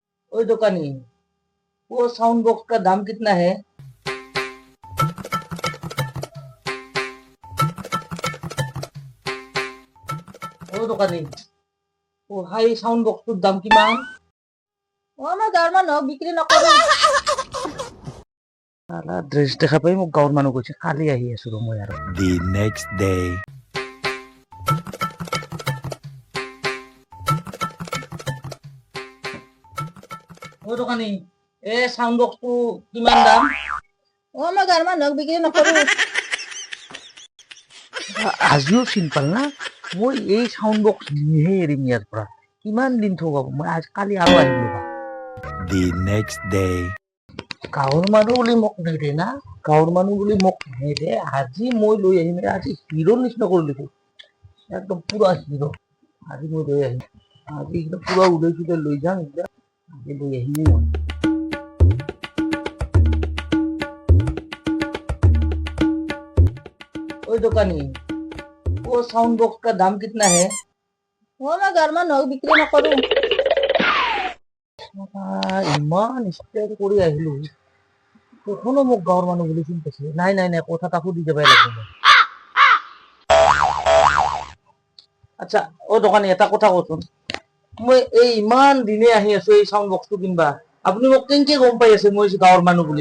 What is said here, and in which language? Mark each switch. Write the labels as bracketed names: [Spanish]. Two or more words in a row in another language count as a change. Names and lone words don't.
[Hindi] ओए दुकानी, वो [English] sound box [Hindi] का दाम कितना है? ओ दुकानी, वो [English] high sound box [Hindi] दाम किमान? [Assamese] মই গাঁৱৰ মানুহক বিক্ৰী নকৰো। সালা ড্ৰেছ দেখা পাই মোক গাঁৱৰ মানুহ কৈছে, কালি আহি আছো ৰ মই আৰু। [English] The next day. [Assamese] ओ दुकानी, ए साउंड बॉक्सটো কিমান দাম? মই গাঁৱৰ মানুহক বিক্ৰী নকৰো। আজিও চিম্পল না, মই এই [English] sound box [Assamese] নিহে এৰিম ইয়াৰ পৰা। কিমান দিন থগাব, মই আজ কালি আৰু আহিলো বা। [English] The next day. [Assamese] গাঁৱৰ মানুহ বুলি মোক নেদে না, গাঁৱৰ মানুহ বুলি মোক নেদে। আজি মই লৈ আহিম, আজি হিৰোৰ নিচিনা কৰি দিছো, একদম পুৰা হিৰো। আজি মই লৈ আহিম, আজি একদম পুৰা উলাই চুলাই লৈ যাম, একদম আজি লৈ আহিমেই মই। [Hindi] ओए दुकानी, वो [English] sound box [Hindi] का दाम कितना है? [Assamese] মই গাঁৱৰ মানুহক বিক্ৰী নকৰো। ইমান ষ্টাইল কৰি আহিলো, কখনো মোক গাঁৱৰ মানুহ বুলি চিনি পাইছে? নাই নাই নাই, কথা এটা সুধি যাবই লাগিব। আচ্ছা অ দোকানী, এটা কথা কচোন, মই এই ইমান দিনে আহি আছো এই সাউন্ড বক্সটো কিনবা, আপুনি মোক কেনেকে গম পাই আছে মই গাঁৱৰ মানুহ বুলি?